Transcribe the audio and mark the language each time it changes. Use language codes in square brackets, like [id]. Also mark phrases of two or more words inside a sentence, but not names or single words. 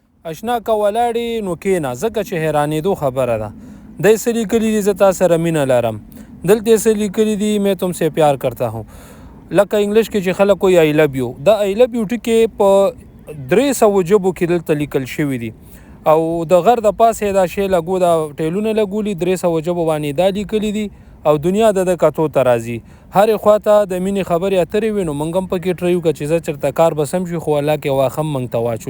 [ps] اشنا که ولاړې نو کښېنه ځکه چې حیرانېدو خبره ده. دی څه لیکلي دي زه تا سره مینه لرم، دلته یې څه لیکلي دي [ur] میں تم سے پیار کرتا ہوں. [ps] لکه انګلیش کې چې خلک وایي [en] I love you, [ps] دا [en] I love you [ps] ټکي په 300 ژبو کې دلته لیکل شوي دي او د غر د پاسه دا شی لګو دا ټیلونه لګولي 300 ژبو باندې دا لیکلي دي او دنیا د کتو ته راځي. هرې خواته د مینې خبرې اترې وي نو موږ هم پکې ټرایو که چې زه چېرته کار به سم شي خو الله کې واښه هم موږ ته واچول.